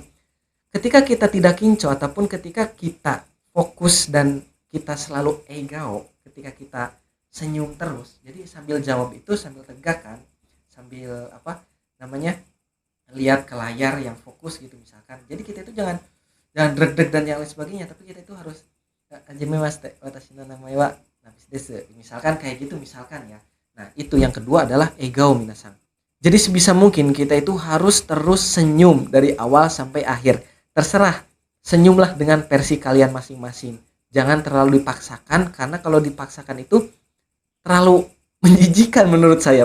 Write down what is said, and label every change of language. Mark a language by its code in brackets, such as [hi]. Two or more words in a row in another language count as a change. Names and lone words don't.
[id] Ketika kita tidak kinco ataupun ketika kita fokus dan kita selalu egao, ketika kita senyum terus, jadi sambil jawab itu sambil tegak kan, sambil apa namanya, lihat ke layar yang fokus gitu misalkan. Jadi kita itu jangan jangan dreg-dreg dan yang lain sebagainya, tapi kita itu harus [ja] はじめまして 私の名前はナビスです, [id] misalkan kayak gitu misalkan ya. Nah itu yang kedua adalah [ja] 笑顔皆さん. [id] Jadi sebisa mungkin kita itu harus terus senyum dari awal sampai akhir. Terserah, senyumlah dengan versi kalian masing-masing. Jangan terlalu dipaksakan, karena kalau dipaksakan itu terlalu menjijikan menurut saya.